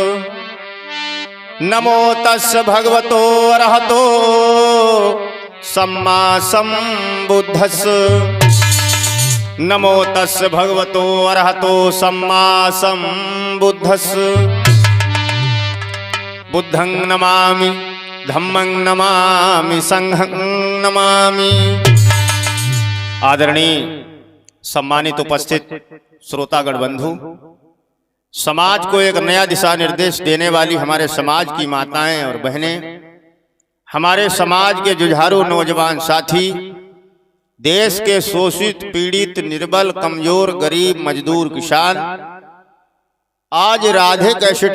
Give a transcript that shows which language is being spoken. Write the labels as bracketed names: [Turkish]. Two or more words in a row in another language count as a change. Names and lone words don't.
[Pali] नमो तस् भगवतो अरहतो सम्मा सम्बुद्धस्। नमो तस् भगवतो अरहतो सम्मा सम्बुद्धस्। बुद्धं नमामि, धम्मं नमामि, संघं नमामि। [Hindi] आदरणीय सम्मानित उपस्थित श्रोतागण बंधु, समाज को एक नया दिशा निर्देश देने वाली हमारे समाज की माताएं और बहनें, हमारे समाज के जुझारू नौजवान साथी, देश के शोषित, पीड़ित, निर्बल, कमजोर, गरीब, मजदूर, किसान, आज राधे कैसेट